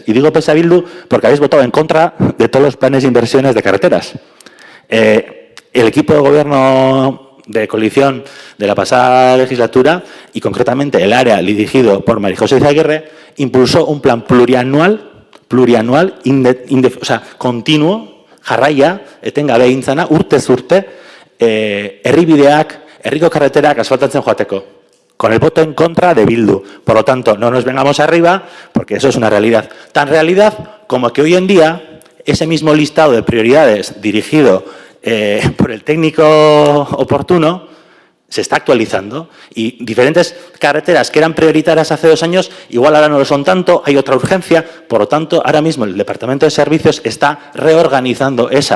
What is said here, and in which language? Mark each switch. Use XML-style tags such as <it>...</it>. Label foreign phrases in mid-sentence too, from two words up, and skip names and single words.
<es>Y digo pese a Bildu porque habéis votado en contra de todos los planes de inversiones de carreteras. El equipo de gobierno de coalición de la pasada legislatura y concretamente el área dirigido por María José Izaguirre impulsó un plan plurianual, continuo,</es> <eu>jarraia, etengabe egin zana, urtez urte, herribideak, herriko carreterak asfaltatzen joateko,</eu> <es>con el voto en contra de Bildu. Por lo tanto, no nos vengamos arriba, porque eso es una realidad. Tan realidad como que hoy en día, ese mismo listado de prioridades dirigido por el técnico oportuno, se está actualizando y diferentes carreteras que eran prioritarias hace 2 años, igual ahora no lo son tanto, hay otra urgencia, por lo tanto, ahora mismo el Departamento de Servicios está reorganizando</es>